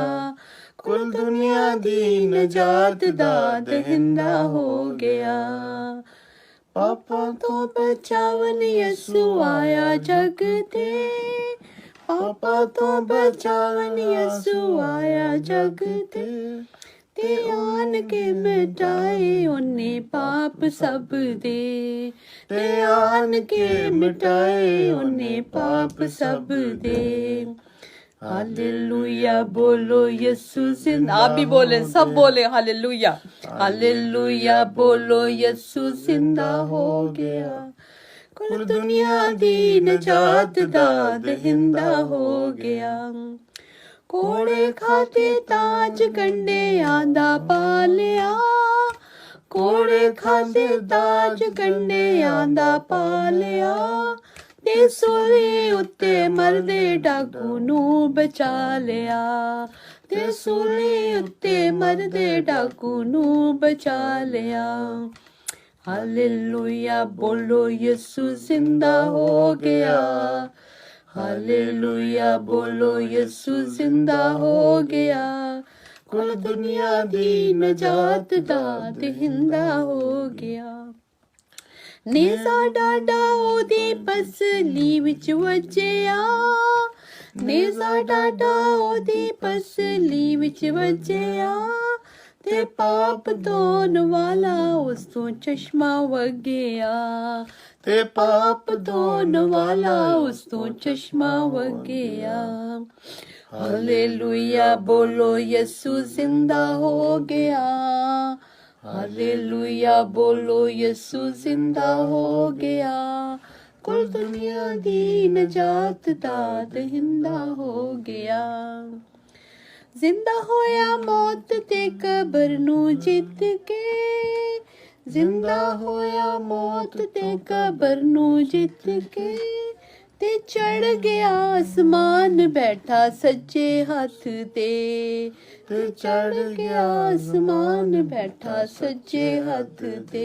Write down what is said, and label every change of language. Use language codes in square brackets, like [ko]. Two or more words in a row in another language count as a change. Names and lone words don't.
[pa] کل دنیا دی نجات دا دہندہ ہو گیا، پاپا تو بچاون یسوع آیا جگ تے، پاپا تو بچاون یسوع آیا جگ تے، تے آن کے مٹائے انہیں پاپ سب دے، تے آن کے مٹائے انہیں پاپ سب دے۔ ہاللویا بولو، یسوع زندہ، [ur] آپ بھی بولیں، سب بولیں [pa] ہاللویا، ہاللویا بولو، یسوع زندہ ہو گیا، کل دنیا دی نجات دا دہندہ ہو گیا، کوڑے کھاتے تاج کنڈے آندا پالیا، کوڑے کھاتے تاج کنڈے آندا پالیا، تے سولی اتے مردے ڈاکو نو بچا لیا، تے سولی اتے مردے ڈاکو نو بچا لیا۔ ہاللویا بولو، یسوع زندہ ہو گیا، ہاللویا بولو، یسوع زندہ ہو گیا، کل دنیا دی نجات دا دہندہ ہو گیا، نیزا ڈاڈا او دی پسلی وچ وجیا، نیزا ڈاڈا او دی پسلی وچ وجیا، تے پاپ دھون والا اس تو چشمہ وگیا، تے پاپ دھون والا اس تو چشمہ وگیا۔ ہاللویا بولو، یسوع زندہ ہو گیا، ہاللویا بولو، یسوع زندہ ہو گیا، کل دنیا دی نجات دا دہندہ ہو گیا، زندہ ہویا موت تے قبر نو جت کے، زندہ ہویا موت تے قبر نو جت کے، تے چڑھ گیا آسمان بیٹھا سجے ہاتھ تے، تے چڑھ گیا آسمان بیٹھا سجے ہاتھ تے۔